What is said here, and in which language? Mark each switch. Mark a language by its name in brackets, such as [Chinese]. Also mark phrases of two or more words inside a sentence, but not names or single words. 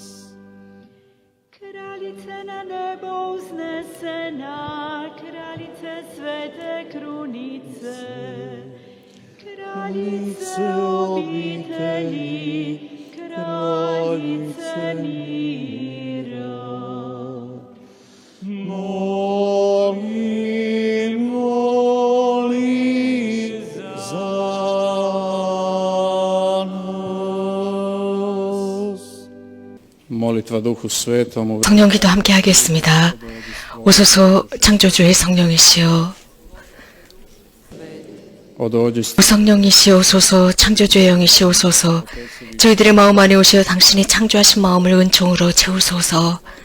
[Croatian] Kraljice na nebo uznesena, kraljice svete krunice, kraljice obitelji, kraljice mira. Moli, moli za nas. Molitva Duhu Svetomu. [Korean] 성령기도 함께 하겠습니다. 오소서 창조주의 성령이시여, [Croatian] Odođi [Korean] 성령이시여 오소서, 창조주의 영이시여 오소서, 저희들의 마음 안에 오시어 당신이 창조하신 마음을 은총으로 채우소서.